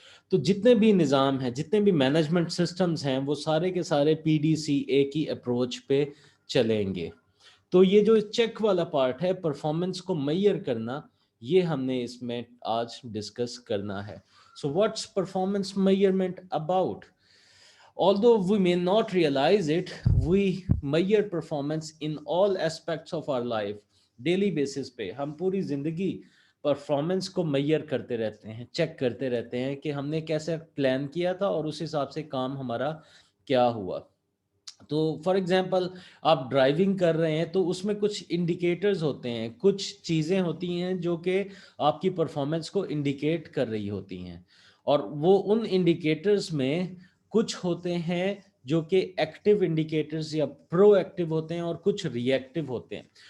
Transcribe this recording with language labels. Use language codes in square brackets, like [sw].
[hi] तो जितने भी निज़ाम हैं, जितने भी मैनेजमेंट सिस्टम्स हैं, वो सारे के सारे PDCA की अप्रोच पे चलेंगे। तो ये जो चेक वाला पार्ट है, परफॉर्मेंस को मेजर करना, ये हमने इसमें आज डिस्कस करना है। [en] So what's performance measurement about? Although we may not realize it, we measure performance in all aspects of our life. [hi] Daily basis पे हम पूरी जिंदगी परफॉर्मेंस को मेजर करते रहते हैं, चेक करते रहते हैं कि हमने कैसे प्लान किया था और उस हिसाब से काम हमारा क्या हुआ। तो फॉर एग्जांपल आप ड्राइविंग कर रहे हैं तो उसमें कुछ इंडिकेटर्स होते हैं, कुछ चीज़ें होती हैं जो कि आपकी परफॉर्मेंस को इंडिकेट कर रही होती हैं, और वो उन इंडिकेटर्स में कुछ होते हैं जो कि एक्टिव इंडिकेटर्स या प्रो एक्टिव होते हैं और कुछ रिएक्टिव होते हैं।